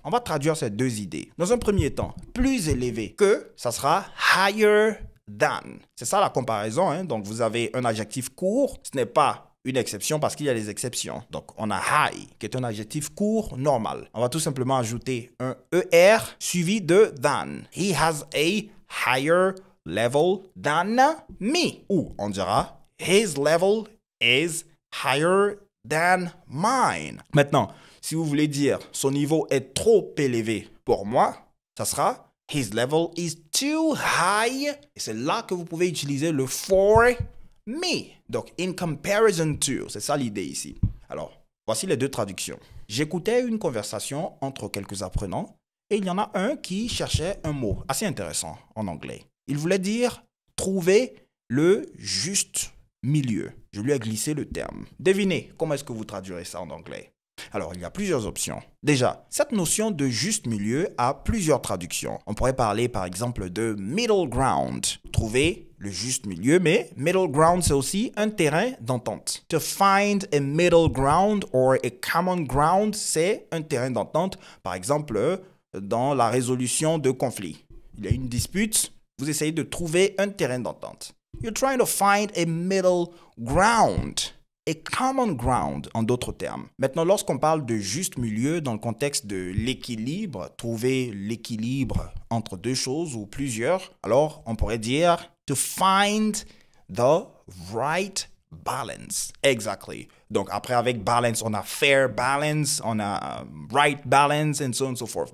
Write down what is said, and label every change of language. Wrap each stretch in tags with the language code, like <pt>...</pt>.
<fr>On va traduire ces deux idées. Dans un premier temps, plus élevé que, ça sera</fr> <en>higher than.</en> <fr>C'est ça la comparaison, hein? Donc vous avez un adjectif court, ce n'est pas une exception parce qu'il y a des exceptions. Donc on a high, qui est un adjectif court normal. On va tout simplement ajouter un ER suivi de than.</fr> <en>He has a higher level than me. Ou on dira his level is higher than mine.</en> <fr>Maintenant, si vous voulez dire son niveau est trop élevé pour moi, ça sera</fr> <en>his level is too high.</en> <fr>Et c'est là que vous pouvez utiliser le for me. Donc, in comparison to, c'est ça l'idée ici. Alors, voici les deux traductions. J'écoutais une conversation entre quelques apprenants et il y en a un qui cherchait un mot assez intéressant en anglais. Il voulait dire trouver le juste milieu. Je lui ai glissé le terme. Devinez, comment est-ce que vous traduirez ça en anglais? Alors, il y a plusieurs options. Déjà, cette notion de juste milieu a plusieurs traductions. On pourrait parler par exemple de middle ground. Trouver le juste milieu, mais middle ground, c'est aussi un terrain d'entente.</fr> <en>To find a middle ground or a common ground,</en> <fr>c'est un terrain d'entente. Par exemple, dans la résolution de conflits. Il y a une dispute, vous essayez de trouver un terrain d'entente.</fr> <en>You're trying to find a middle ground. A common ground,</en> <fr>en d'autres termes. Maintenant, lorsqu'on parle de juste milieu dans le contexte de l'équilibre, trouver l'équilibre entre deux choses ou plusieurs, alors on pourrait dire</fr> <en>to find the right balance. Exactly.</en> <fr>Donc après avec balance, on a fair balance, on a right balance</fr> <en>and so on and so forth.</en>